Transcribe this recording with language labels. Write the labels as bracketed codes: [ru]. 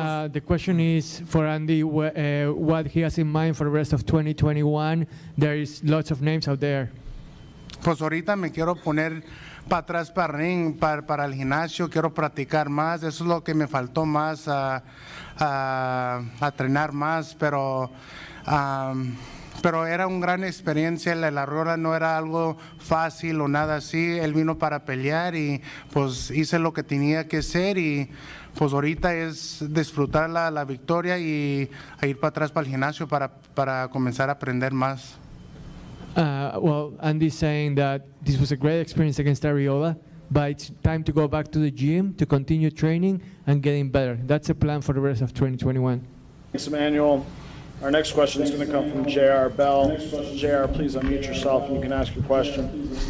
[en] The question is for Andy, what he has in mind for the rest of 2021. There is lots of names out there. [es] Pues ahorita me quiero poner para atrás para el ring, para el gimnasio, quiero practicar más, eso es lo que me faltó más, a entrenar más, pero era una gran experiencia. La Arreola no era algo fácil o nada así, él vino para pelear y pues hice lo que tenía que hacer y pues ahorita es disfrutar la victoria y ir para atrás para el gimnasio para comenzar a aprender más. [en] Well, Andy's saying that this was a great experience against Arreola, but it's time to go back to the gym to continue training and getting better. That's a plan for the rest of 2021. Thanks, Emmanuel. Our next question is going to come from J.R. Bell. J.R., please unmute yourself and you can ask your question.